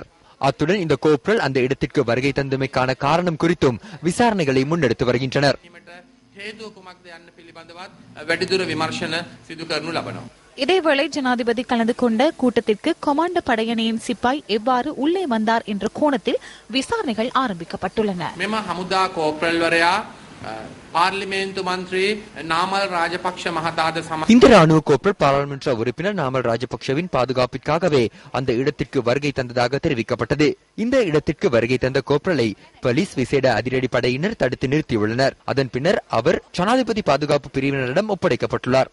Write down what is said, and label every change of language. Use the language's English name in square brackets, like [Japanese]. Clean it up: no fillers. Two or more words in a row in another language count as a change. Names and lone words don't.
[Tamil] அத்துடன் இந்த கோப்ரல் அந்த இடத்திற்கு வருகை தந்தமைக்கான காரணம் குறித்தும் விசாரணைகளை முன்னெடுத்து வருகின்றனர். இதேவேளை ஜனாதிபதி கலந்து கொண்ட கூட்டத்திற்கு கொமாண்டோ படையணியின் சிப்பாய் எவ்வாறு உள்ளே வந்தார் என்ற கோணத்தில் விசாரணைகள் ஆரம்பிக்கப்பட்டுள்ளன. [Sinhala] පාර්ලිමේන්තු මන්ත්‍රී නාමල් රාජපක්ෂ මහතාද [Tamil] இந்த ராணுவ கோப்பல் பாராளுமன்ற உறுப்பினர் நாமல் ராஜபக்ஷவின் பாதுகாப்பிற்காகவே அந்த இடத்திற்கு வருகை தந்ததாக தெரிவிக்கப்பட்டது. இந்த இடத்திற்கு வருகை தந்த கோப்பலை போலீஸ் விசேட அதிரடி படையினர் தடுத்து நிறுத்தியுள்ளனர். அதன் பின்னர் அவர் ஜனாதிபதி பாதுகாப்பு பிரிவினரிடம் ஒப்படைக்கப்பட்டுள்ளார்.